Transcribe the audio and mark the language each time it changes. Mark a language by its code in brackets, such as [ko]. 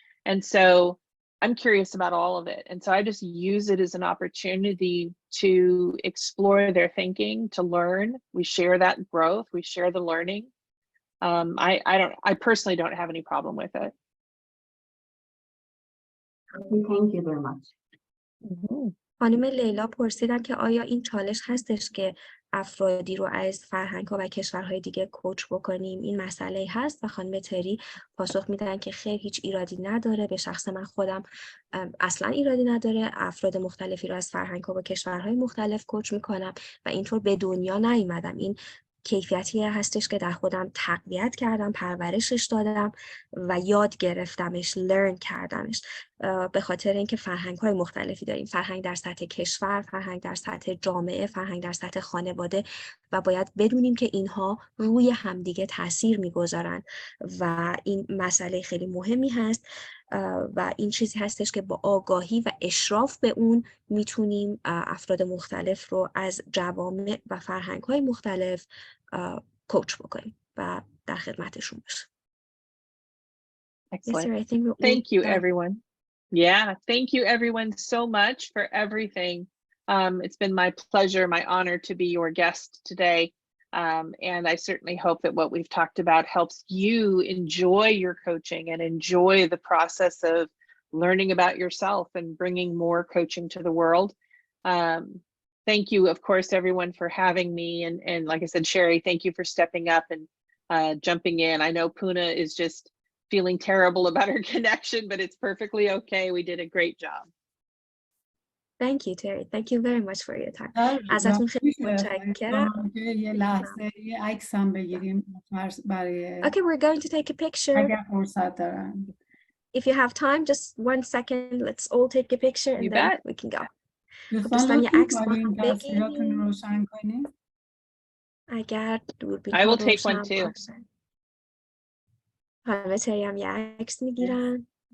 [en] And so I'm curious about all of it. And so I just use it as an opportunity to explore their thinking, to learn. We share that growth, we share the learning. I personally don't have any problem with it. Thank you very much. [fa] خانم لیلا پرسیدن که آیا این چالش هستش که افرادی رو از فرهنگ‌ها و کشورهای دیگه کوچ بکنیم، این مسئله هست؟ و خانم تری پاسخ میدن که خیر، هیچ ایرادی نداره. به شخص من خودم اصلا ایرادی نداره، افراد مختلفی رو از فرهنگ‌ها و کشورهای مختلف کوچ میکنم و اینطور به دنیا نیومدم. این کیفیتی هستش که در خودم تقویت کردم، پرورشش دادم و یاد گرفتمش، لرن کردمش، به خاطر اینکه فرهنگ‌های مختلفی داریم، فرهنگ در سطح کشور، فرهنگ در سطح جامعه، فرهنگ در سطح خانواده و باید بدونیم که اینها روی همدیگه تاثیر میگذارن و این مسئله خیلی مهمی هست و این چیزی هستش که با آگاهی و اشراف به اون میتونیم افراد مختلف رو از جوامع و فرهنگ‌های مختلف کوچ بکنیم و در خدمتشون باشیم. [en] Excellent. Thank you, everyone. Yeah, thank you, everyone, so much for everything. It's been my pleasure, my honor to be your guest today. And I certainly hope that what we've talked about helps you enjoy your coaching and enjoy the process of learning about yourself and bringing more coaching to the world. Thank you, of course, everyone, for having me. And like I said, Sherry, thank you for stepping up and jumping in. I know Pouneh is just feeling terrible about her connection, but it's perfectly okay. We did a great job. Thank you, Terri. Thank you very much for your time. [fa] ازتون خیلی متشکرم. یه لحظه یه عکس هم بگیریم برای [en] Okay, we're going to take a picture. [fa] اگر فرصت دارن. [en] If you have time, just 1 second. Let's all take a picture and then we can go. [fa] دوستان یه عکس با هم بگیریم. روشن کنیم. اگر دوربین [en] I will take one too. [fa] خانم تری هم یه عکس میگیرن.